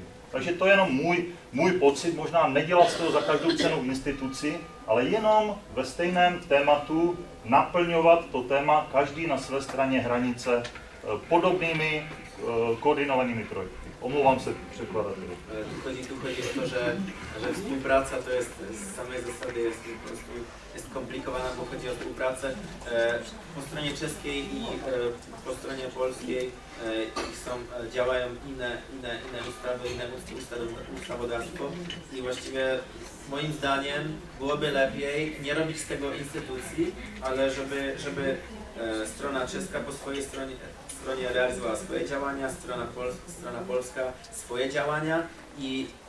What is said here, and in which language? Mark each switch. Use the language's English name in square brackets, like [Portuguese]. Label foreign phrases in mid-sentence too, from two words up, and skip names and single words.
[Czech] Takže to je jenom můj pocit, možná nedělat z toho za každou cenu instituci, ale jenom ve stejném tématu naplňovat to téma každý na své straně hranice podobnými koordinovanými projekty. Omlouvám se překladateli. [Polish] Tu chodzi o to, że współpraca to jest z samej zasady jest komplikowana, bo chodzi o współpracę po stronie czeskiej i po stronie polskiej działają inne ustawy, inne ustawodawstwo i właściwie moim zdaniem byłoby lepiej nie robić z tego instytucji, ale żeby strona czeska po swojej stronie realizowała swoje działania, strona polska swoje działania i